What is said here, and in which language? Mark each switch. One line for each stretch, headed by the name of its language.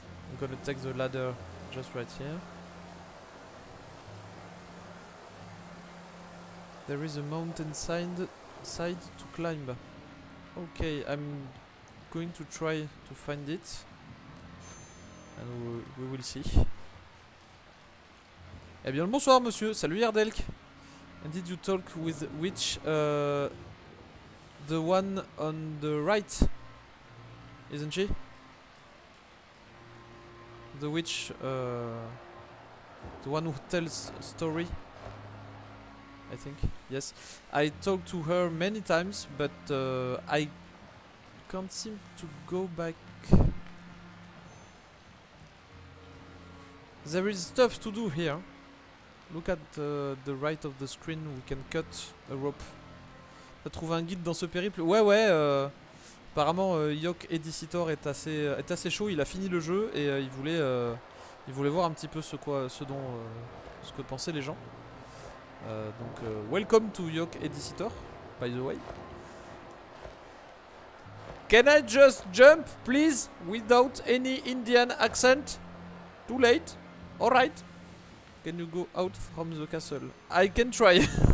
English: I'm gonna take the ladder just right here. There is a mountain side to climb. Okay, I'm going to try to find it. And we will see.
French: Eh bien, le bonsoir monsieur, salut Erdelk.
English: And did you talk with which the one on the right, isn't she? The witch, the one who tells story, I think. Yes, I talked to her many times, but I can't seem to go back. There is stuff to do here. Look at the right of the screen. We can cut a rope.
French: T'as trouvé un guide dans ce périple? Ouais, apparemment, Yok Edicitor est assez chaud. Il a fini le jeu et il voulait voir un petit peu ce que pensaient les gens.
English: Donc, welcome to Yok Edicitor, by the way. Can I just jump, please, without any Indian accent? Too late. Alright. Can you go out from the castle? I can try.